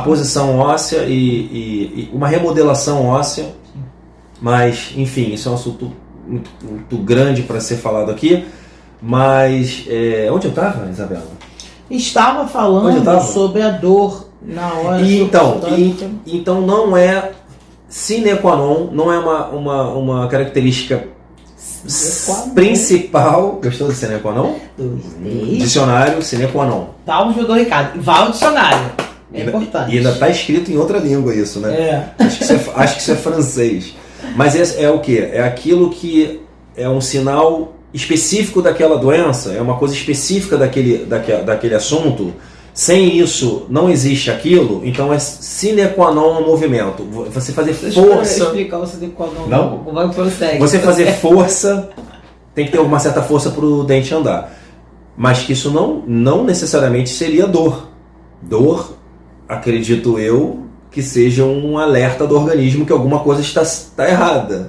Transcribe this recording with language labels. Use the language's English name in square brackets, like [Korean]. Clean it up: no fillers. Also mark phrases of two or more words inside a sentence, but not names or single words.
[Portuguese] Aposição óssea e uma remodelação óssea. Mas, enfim, isso é um assunto muito grande para ser falado aqui. Mas, onde eu estava, Isabela? Estava falando sobre a dor na hora. Então não é [Latin] sine qua non, [Portuguese] não é uma característica principal. Gostou do [Latin] sine qua non? [Portuguese] Dicionário, [Latin] sine qua non. [Portuguese] Tá, doutor Ricardo. Vá ao dicionário. É importante. E ainda está escrito em outra língua isso, né? Acho que isso é francês. Mas é o quê? É aquilo que é um sinal específico daquela doença, é uma coisa específica daquele assunto. Sem isso, não existe aquilo. Então é [Latin] sine qua non [Portuguese] o movimento. Você fazer força... Deixa eu explicar o [Latin] sine qua non. [Portuguese] Não? Vai prossegue. Você fazer força, tem que ter uma certa força para o dente andar. Mas que isso não necessariamente seria dor. Dor, acredito eu, que seja um alerta do organismo que alguma coisa está errada.